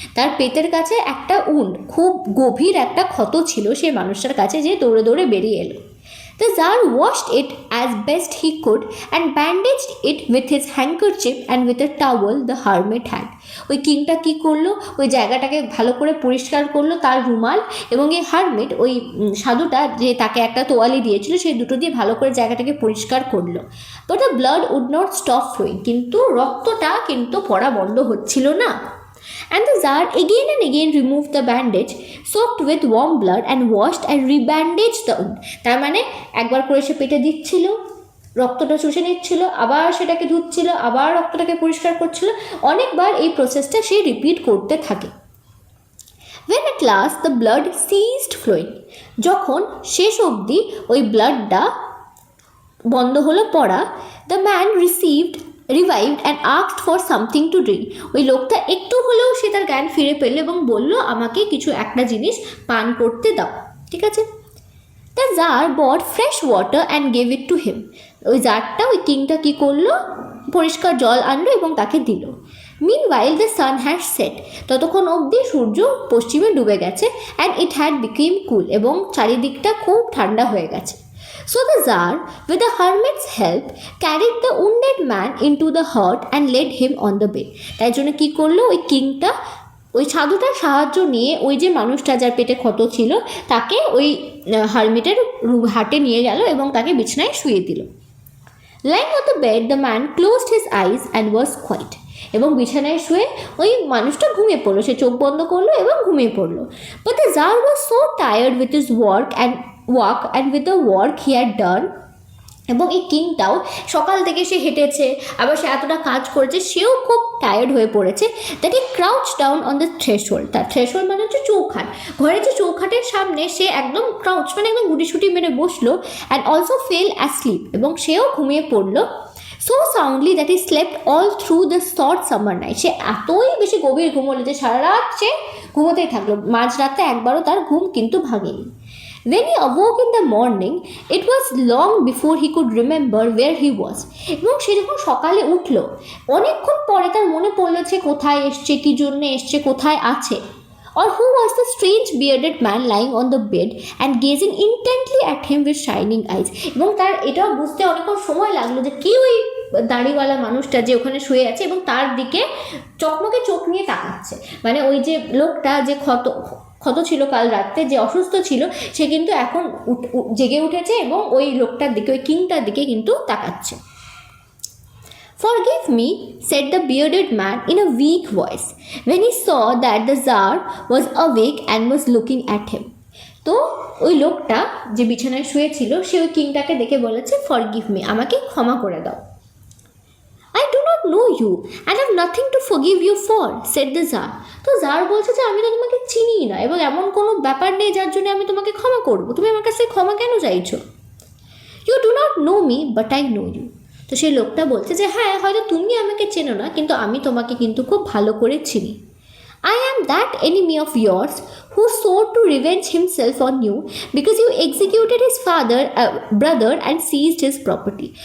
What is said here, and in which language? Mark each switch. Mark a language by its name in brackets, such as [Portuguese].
[Bangla] তার পেটের কাছে একটা wound, খুব গভীর একটা ক্ষত ছিল সেই মানুষটার কাছে, যে দৌড়ে দৌড়ে বেরিয়ে এলো। [English] The Tsar washed it as best he could and bandaged it with his handkerchief and with a towel the hermit had. [Bangla] ওই কিংটা কী করলো, ওই জায়গাটাকে ভালো করে পরিষ্কার করলো, তার রুমাল এবং এই হারমিট, ওই সাধুটা যে তাকে একটা তোয়ালি দিয়েছিল, সেই দুটো দিয়ে ভালো করে জায়গাটাকে পরিষ্কার করলো। [English] But the blood would not stop flowing. [Bangla] কিন্তু রক্তটা কিন্তু পড়া বন্ধ হচ্ছিল না। [English] And the Tsar again and again removed the bandage, soaked with warm blood and washed and rebandaged the wound. [Bangla] তার মানে একবার করে সে পেটে দিচ্ছিল, রক্তটা শুষে নিচ্ছিল, আবার সেটাকে ধুচ্ছিল, আবার রক্তটাকে পরিষ্কার করছিল, অনেকবার এই প্রসেসটা সে রিপিট করতে থাকে। [English] When at last the blood ceased flowing, [Bangla] যখন শেষ অবধি ওই ব্লাডটা বন্ধ হলো পড়া, [English] the man revived and asked for something to drink, [Bangla] ওই লোকটা একটু হলেও সে তার জ্ঞান ফিরে পেল এবং বলল আমাকে কিছু একটা জিনিস পান করতে দাও। ঠিক আছে। [English] the jar brought fresh water and gave it to him, [Bangla] ওই জারটা ওই কিংটা কী করলো, পরিষ্কার জল আনলো এবং তাকে দিল। [English] meanwhile the sun had set, [Bangla] ততক্ষণ অবধি সূর্য পশ্চিমে ডুবে গেছে, [English] and it had become cool, [Bangla] এবং চারিদিকটা খুব ঠান্ডা হয়ে গেছে। [English] So the Tsar, with the hermit's help, carried the wounded man into the hut and laid him on the bed. [Bangla] তাই জন্য কী করলো, ওই কিংটা ওই সাধুটার সাহায্য নিয়ে ওই যে মানুষটা যার পেটে ক্ষত ছিল তাকে ওই হারমিটের হাটে নিয়ে গেল এবং তাকে বিছানায় শুয়ে দিল। [English] Lying on the bed, the man closed his eyes and was quiet. [Bangla] এবং বিছানায় শুয়ে ওই মানুষটা ঘুমিয়ে পড়লো, সে চোখ বন্ধ করলো এবং ঘুমিয়ে পড়লো। [English] But the Tsar was so tired with his work and with the work he had done, [Bangla] এবং এই কিংটাও সকাল থেকে সে হেঁটেছে, আবার সে এতটা কাজ করেছে, সেও খুব টায়ার্ড হয়ে পড়েছে, [English] that he crouch down on the threshold, [Bangla] তার থ্রেশহোল্ড মানে হচ্ছে চৌখাট, ঘরের যে চৌখাটের সামনে সে একদম ক্রাউচ মানে একদম গুটিসুটি মেরে বসলো, [English] and also fell asleep, [Bangla] এবং সেও ঘুমিয়ে পড়লো। [English] so soundly that he slept all through the short summer night, [Bangla] সে এতই বেশি গভীর ঘুম হলো যে সারা রাত সে ঘুমোতেই থাকলো, মাঝরাতে একবারও তার ঘুম কিন্তু ভাঙেনি। [English] When he awoke in the morning, it was long before he could remember where he was. [Bangla] এবং সে যখন সকালে উঠল, অনেকক্ষণ পরে তার মনে পড়লো যে কোথায় এসছে, কী জন্যে এসছে, কোথায় আছে। [English] Or who was the strange bearded man lying on the bed and gazing intently at him with shining eyes. [Bangla] এবং তার এটাও বুঝতে অনেকক্ষণ সময় লাগলো যে কি ওই দাড়িওয়ালা মানুষটা যে ওখানে শুয়ে আছে এবং তার দিকে চকমকে চোখ নিয়ে তাকাচ্ছে, মানে ওই যে লোকটা যে ক্ষত ছিল কাল রাত্রে, যে অসুস্থ ছিল, সে কিন্তু এখন জেগে উঠেছে এবং ওই লোকটার দিকে, ওই কিংটার দিকে কিন্তু তাকাচ্ছে। [English] Forgive me, said the bearded man in a weak voice, when he saw that the Tsar was awake and was looking at him. [Bangla] তো ওই লোকটা যে বিছানায় শুয়েছিল সে ওই কিংটাকে দেখে বলেছে, [English] forgive me, [Bangla] আমাকে ক্ষমা করে দাও। [English] I do not know you and have nothing to forgive you for, said the Tsar. [Bangla] তো জার বলছে যে আমি তো তোমাকে চিনি না এবং এমন কোনো ব্যাপার নেই যার জন্য আমি তোমাকে ক্ষমা করবো, তুমি আমার কাছে ক্ষমা কেন চাইছো? [English] You do not know me but I know you. [Bangla] তো সেই লোকটা বলছে যে হ্যাঁ, হয়তো তুমি আমাকে চেনো না, কিন্তু আমি তোমাকে কিন্তু খুব ভালো করে চিনি। [English] I am that enemy of yours who swore to revenge himself on you because you executed his brother and seized his property.